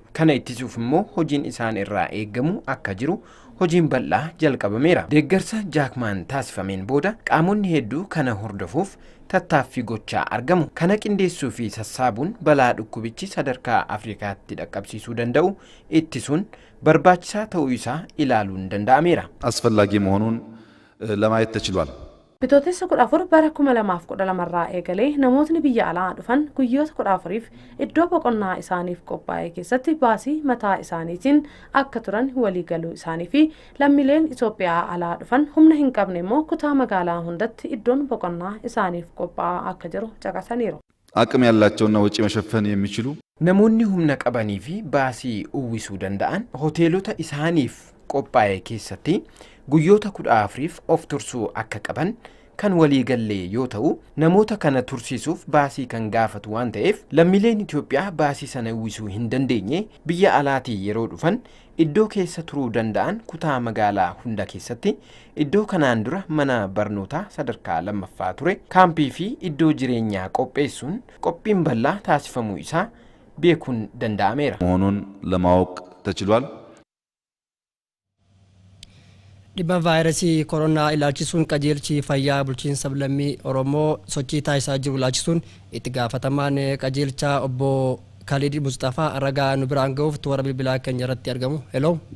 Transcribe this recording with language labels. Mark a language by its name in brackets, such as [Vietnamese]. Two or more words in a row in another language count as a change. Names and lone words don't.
[Oromo] Kana ittisuuf immoo hojiin isaan irraa eeggamu akka jiru hojiin bal'aa jalqabameera. Deeggarsa Jaakmaan taasifameen booda qaamonni hedduu kana hordofuuf tattaaffii gochaa argamu. Kana qindeessuu fi sassaabuun balaa dhukkubichi sadarkaa Afrikaatti dhaqqabsiisuu danda'u ittisuun barbaachisaa ta'uu isaa ilaaluun danda'ameera. [Amharic] አስፈላጊ መሆኑን ለማየት ተችሏል። [Oromo] Bitootessa 14 bara 2012 irraa eegalee namootni biyya alaa dhufan guyyoota 14f iddoo boqonnaa isaaniif qophaa'e keessatti baasii mataa isaaniitiin akka turan walii galuu isaanii fi lammiileen Itoophiyaa alaa dhufan humna hin qabne immoo kutaa magaalaa hundatti iddoon boqonnaa isaaniif qophaa'aa akka jiru caqasaniiru. [Amharic] አቅም ያላቸውና ወጪ መሸፈን የሚችሉ [Oromo] namoonni humna qabanii fi baasii uwwisuu danda'an hoteelota isaaniif qophaa'e keessatti guyyoota 14f of tursuu akka qaban kan walii gallee yoo ta'u namoota kana tursiisuuf baasii kan gaafatu waan ta'eef lammiileen Itoophiyaa baasii sana uwwisuu hin dandeenye biyya alaatii yeroo dhufan iddoo keessa turuu danda'an kutaa magaalaa hunda keessatti iddoo kanaan dura mana barnootaa sadarkaa lammaffaa ture kaampii fi iddoo jireenyaa qopheessuun qophiin bal'aa taasifamuu isaa beekuun danda'ameera. [Amharic] መሆኑን ለማወቅ ተችሏል። [Oromo] dhibba vaayirasii koronaa ilaalchisuun qajeelchi fayyaa bulchiinsa lammii Oromoo sochii taasisaa jiru ilaalchisuun itti gaafatamaan qajeelchaa obbo Khalid Mustafaa ragaa nu biraan ga'uuf toora bilbilaa keenya irratti argamu. Hello.